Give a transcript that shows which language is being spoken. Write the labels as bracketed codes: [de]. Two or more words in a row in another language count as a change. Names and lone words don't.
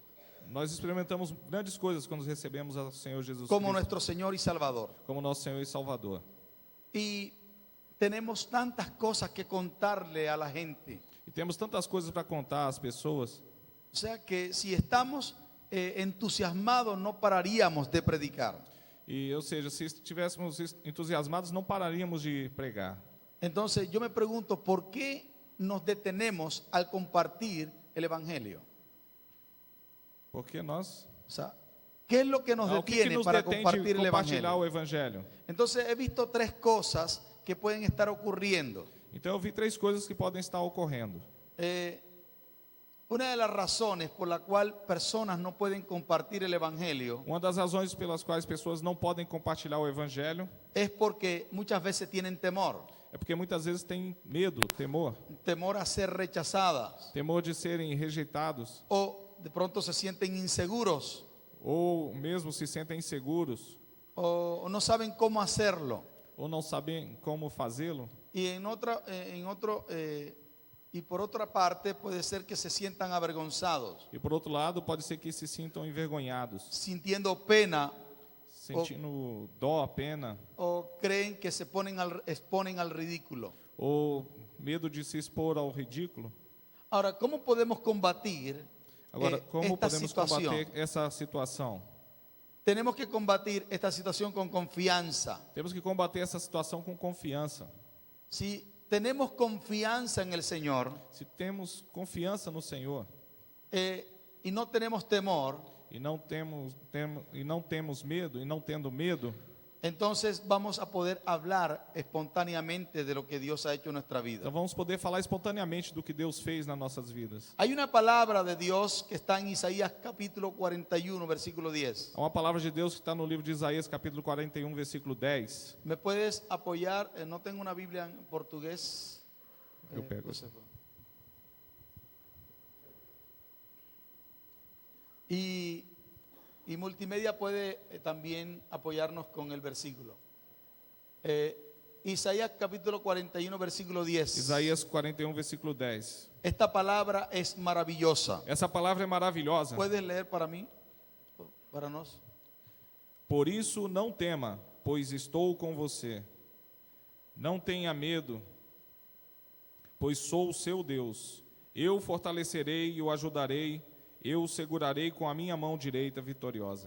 [pt] Nós experimentamos grandes coisas quando recebemos ao Senhor Jesus [es] como Cristo nuestro Señor y Salvador. [pt] como nosso Senhor e Salvador. [es] Y tenemos tantas cosas que contarle a la gente. [pt] E temos tantas coisas para contar às pessoas, [es] O sea que si estamos entusiasmados no pararíamos de predicar. [pt] e ou seja, se estivéssemos entusiasmados, não pararíamos de pregar. [es] Entonces yo me pregunto, ¿por qué nos detenemos al compartir el Evangelio? [pt] Porque nós... [es] O sea, ¿qué es lo que nos [pt] O que [es] detiene [pt] nos [es] para [pt] detém [es] compartir [pt] de [es] el [pt] compartilhar [es] Evangelio? [pt] o Evangelho? [es] Entonces he visto tres cosas que pueden estar ocurriendo. [pt] Então eu vi três coisas que podem estar ocorrendo. [es] Una de las razones por la cual personas no pueden compartir el Evangelio [pt] Uma das razões pelas quais pessoas não podem compartilhar o Evangelho [es] es porque muchas veces tienen temor, [pt] é porque muitas vezes têm medo, [es] temor a ser rechazadas, [pt] temor de serem rejeitados, [es] o de pronto se sienten inseguros, [pt] ou mesmo se sentem inseguros, [es] o no saben cómo hacerlo. [pt] ou não sabem como fazê-lo. [es] Y por otra parte puede ser que se sientan avergonzados, [pt] E por outro lado, pode ser que se sintam envergonhados, [es] sintiendo pena, [pt] sentindo dó, pena, [es] o creen que se exponen al ridículo. [pt] ou medo de se expor ao ridículo. [es] Ahora, ¿cómo podemos combatir [pt] Agora, como [es] esta [pt] podemos [es] situación? [pt] combater essa situação? [es] Tenemos que combatir esta situación con confianza. [pt] Temos que combater essa situação com confiança. [es] Si tenemos confianza en el Señor [pt] Se temos confiança no Senhor [es] y no tenemos temor, [pt] e não temos medo, e não tendo medo, [es] entonces vamos a poder hablar espontáneamente de lo que Dios ha hecho en nuestra vida. [pt] então vamos poder falar espontaneamente do que Deus fez nas nossas vidas. [es] Hay una palabra de Dios que está en Isaías capítulo 41, versículo 10. [pt] Há uma palavra de Deus que está no livro de Isaías, capítulo 41, versículo 10. [es] ¿Me puedes apoyar? No tengo una Biblia en portugués. [pt] Eu pego. Josefa. [es] Y multimedia puede también apoyarnos con el versículo. Isaías capítulo 41, versículo 10. Isaías 41, versículo 10. Esta palabra es maravillosa. [pt] Essa palavra é maravilhosa. [es] ¿Puedes leer para mí? [pt] Para nós. Por isso não tema, pois estou com você. Não tenha medo, pois sou o seu Deus. Eu o fortalecerei e o ajudarei. Eu o segurarei com a minha mão direita vitoriosa.